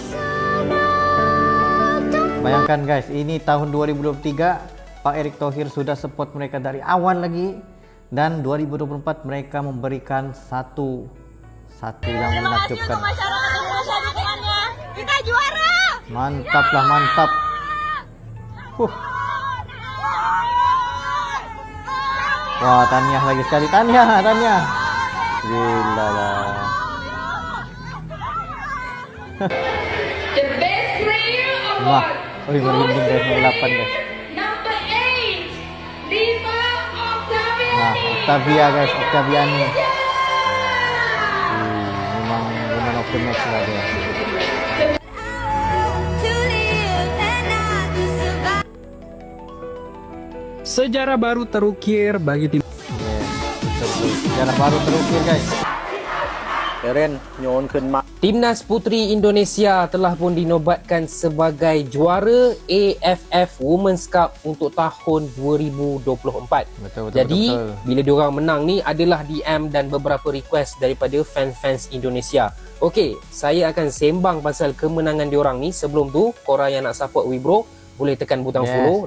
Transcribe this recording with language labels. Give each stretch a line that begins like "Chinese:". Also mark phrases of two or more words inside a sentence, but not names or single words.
Malay: Bayangkan guys, ini tahun 2023 Pak Erick Thohir sudah support mereka dari awal lagi, dan 2024 mereka memberikan satu yang menakjubkan. Kita juara. Mantap lah, mantap. Wah, Taniah lagi sekali. Taniah. Gila lah.
English: The best player Wah, award
Malay: merinding guys,
English: goes to
Malay: 08 guys.
English: number 8, Diva Octaviani.
Malay: Nah, Octavia guys, Octaviani. Memang
English: woman of the match
Malay: lah dia. Sejarah baru terukir bagi tim. Sejarah baru terukir guys. Keren, nyonขึ้นมา Timnas Puteri Indonesia telah pun dinobatkan sebagai juara AFF Women's Cup untuk tahun 2024. Betul. Jadi, bila diorang menang ni adalah DM dan beberapa request daripada fans-fans Indonesia. Okey, saya akan sembang pasal kemenangan diorang ni. Sebelum tu, korang yang nak support Wibro, boleh tekan butang follow